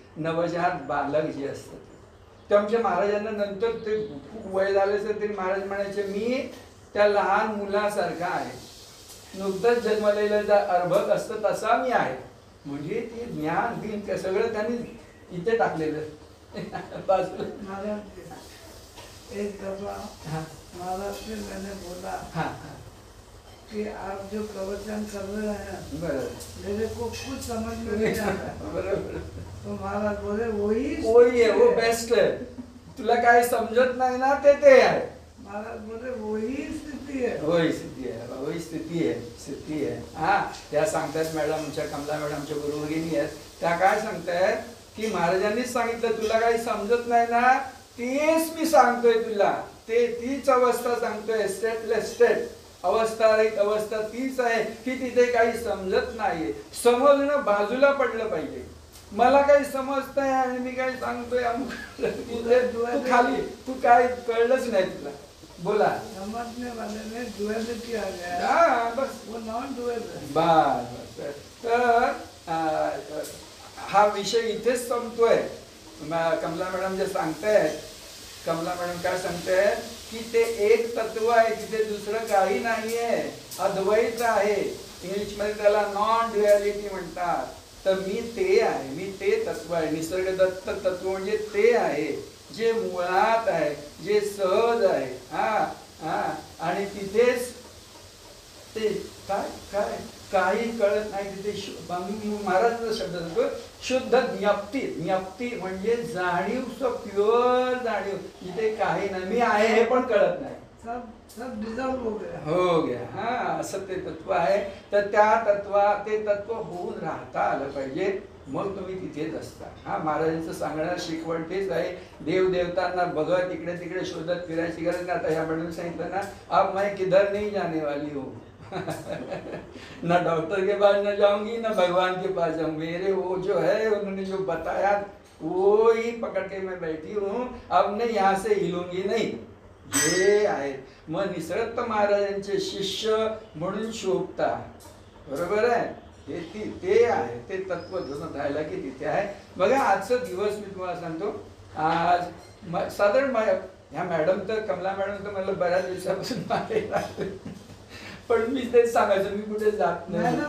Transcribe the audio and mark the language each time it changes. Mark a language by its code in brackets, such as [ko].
[mr] नवजात बालक जे असतं ते आमच्या महाराजांना नंतर ते खूप वय झालं तरी महाराज म्हणायचे मी त्या लहान मुलासारखा आहे नुकतंच जन्मलेलं अर्भक असतं तसा मी आहे म्हणजे ते ज्ञान बिन सगळं त्यांनी इथे टाकलेलं [hi] एक दफा महाराज ने मैंने बोला कि आप जो प्रवचन कर रहे हैं मेरे को कुछ समझ में नहीं आता तो महाराज बोले वही है वो बेस्ट है [mr] तुला काय समजत नाही ना ते आहे [hi] महाराज बोले वही स्थिती है वही स्थिती है [mr] हा त्या सांगतात मॅडम आमच्या कमला मॅडमच्या गुरु भगिनी आहेत त्या काय सांगतायत की महाराजांनीच सांगितलं तुला काही समजत नाही ना तेच मी सांगतोय तुला तीच अवस्था सांगतोय स्टेटलेस स्टेट अवस्था तीच आहे की तिथे काही समजत नाहीये समजणं बाजूला पडलं पाहिजे मला काही समजतंय आणि मी काय सांगतोय तू खाली, तू काय कळलंच नाही तुला. बोला. [hi] समझने वाले में डुअलिटी आ गया. हाँ बस वो नॉन डुअल है. [mr] बस. तर हा विषय इथेच संपतोय. कमला मॅडम जे सांगतायत, कमला मॅडम काय सांगतायत की ते एक तत्व आहे, तिथे दुसरं काही नाही आहे, अद्वैत आहे. इंग्लिश मध्ये त्याला नॉन ड्युअलिटी म्हणतात. तर मी ते आहे, मी ते तत्व आहे. निसर्गदत्त तत्व म्हणजे ते आहे जे मुळात आहे, जे सहज आहे. आणि तिथेच ते काय काय काही कळत नाही. तिथे महाराजांचा शब्द सांगतो शुद्ध ज्ञप्ती. ज्ञप्ती म्हणजे जाणीव, प्युअर जाणीव. जिथे काही नाही, मी आहे हे पण कळत नाही. [hi] सब डिझॉल्व हो गया. हो गया. [mr] हा, असं ते तत्व आहे. तर ते तत्व होऊन राहता आलं पाहिजे, मग तुम्ही तिथेच असता. हा, महाराजांचं सांगण्याचं शिकवण तेच आहे. देव देवतांना बघत इकडे तिकडे शोधत फिरायची गरज नाही. आता ह्या मॅडम सांगितलं ना, [hi] अब मैं किधर नहीं जाने वाली हूँ. ना डॉक्टर के पास न जाऊंगी, ना भगवान के पास जाऊंगी. मेरे वो जो है उन्होंने जो बताया वो ही पकड़ के मैं बैठी हूँ. अब नहीं, यहाँ से हिलूंगी नहीं. [mr] हे आहेत. मग निसर्गदत्त महाराजांचे शिष्य म्हणून शोभता. बरोबर आहे. ते आहे, ते तत्व धरून राहायला की तिथे आहे. बघा आजचा दिवस मी तुम्हाला सांगतो. आज साधारण ह्या मॅडम तर, कमला मॅडम तर मला बऱ्याच दिवसापासून मागे, पण मी तेच सांगायचं मी कुठे जात नाही.